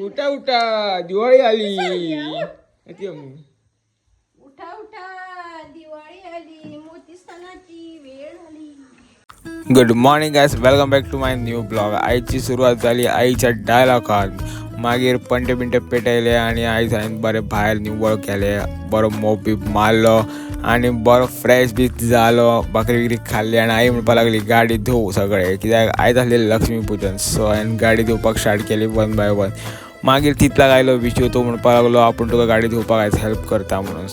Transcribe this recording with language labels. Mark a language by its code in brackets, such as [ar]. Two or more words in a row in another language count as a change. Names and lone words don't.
[mr] उठा उठा दिवाळी आली. उठा उठा दिवाळी आली, मोती सणाची वेळ आली. [en] good morning guys, welcome back to my new blog. [kok] आईची सुरुवात झाली आईच्या डायलॉगान. मागीर पंटे बिंटे पेटयले आणि आई सांगितलं बरे भायर निवळ केले, बरो मोप बी मारलो आणि बरो फ्रेश बी जालो. भाकरी बिकरी खाल्ली आणि आई म्हणपाक लागली गाडी धुव सगळे, कित्याक आयज आसलें लक्ष्मी पूजन. सो हांवें गाडी धुवपाक स्टार्ट केली [en] one by one. [kok] मागीर तितलाक आयलो विशू, तो म्हणपाक लागलो आपूण तुका गाडी धुवपाक आयज हेल्प करता म्हणून.